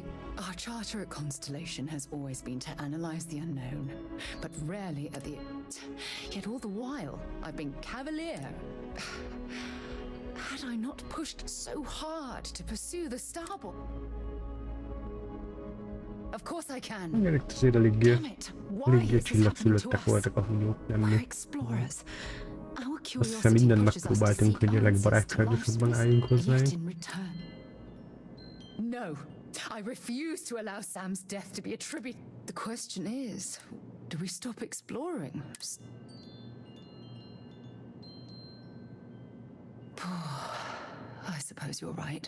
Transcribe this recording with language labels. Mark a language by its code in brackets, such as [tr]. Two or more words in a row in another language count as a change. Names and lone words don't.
[en] Our charter at Constellation has always been to analyze the unknown, but rarely at the... Yet all the while, I've been cavalier. Had I not pushed so hard to pursue the starboard? Of course I can. [hu] Igen, itt azért eléggé csillagszülöttek voltak a hunyók, nem mi. Azt hiszem mindent megpróbáltunk, hogy a legbarátságosabban álljunk hozzájuk. [en] No, I refuse to allow Sam's death to be attributed. The question is, do we stop exploring? I suppose you're right.